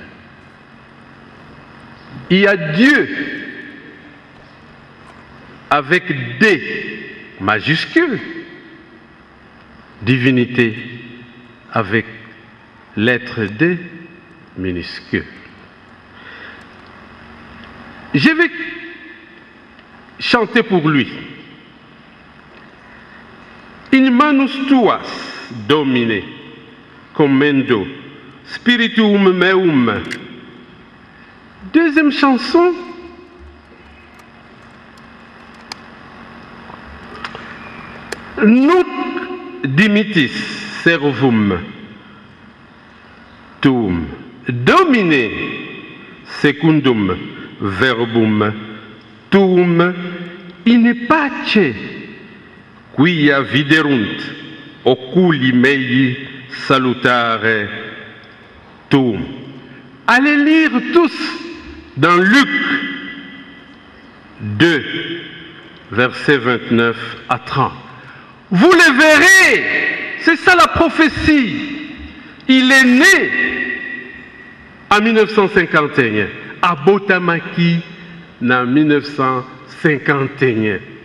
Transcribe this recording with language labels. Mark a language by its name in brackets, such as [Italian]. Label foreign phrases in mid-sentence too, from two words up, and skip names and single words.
[French] Il y a Dieu avec D majuscule, divinité avec lettre D minuscule. Je vais chanter pour lui. [Latin] In manus tuas, Domine, commendo, spiritum meum. [French] Deuxième chanson. [Latin] Nunc dimittis servum tuum, Domine, secundum verbum tuum in pace quia viderunt oculi mei salutare tuum. [French] Allez lire tous dans Luc 2, versets 29 à 30. Vous le verrez, c'est ça la prophétie. Il est né en 1951, à Botamaki, en 1951.